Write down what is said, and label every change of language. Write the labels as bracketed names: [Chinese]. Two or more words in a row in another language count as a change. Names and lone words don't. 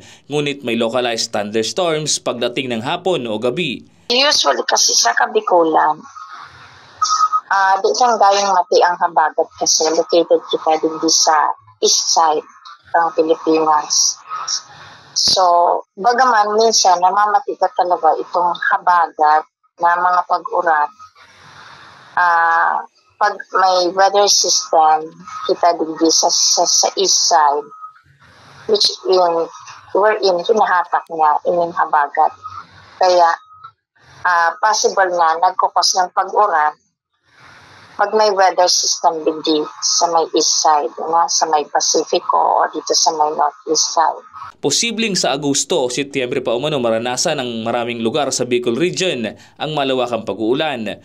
[Filipino] Ngunit may localized thunderstorms pagdating ng hapon o gabi. [Bikol] Usually kasi sa Kabikulan, di siyang gayong mati ang habagat kasi located kita din sa [English] east side [Bikol] ng Pilipinas. So, bagaman minsan namamati ka talaga itong habagat na mga pag-uran. Pag may [English] weather system [Bikol] kita din sa [English] east side, which wherein [Bikol] hinahatak niya ining habagat. Kaya, possible na nagkukos ng pag-uran pag may [English] weather system [Bikol] bindi sa may [English] east side, [Bikol] sa may Pacifico o dito sa may northeast side. [Filipino] Posibleng sa Agosto o Setyembre pa umano maranasan ng maraming lugar sa Bicol Region ang malawakang pag-uulan.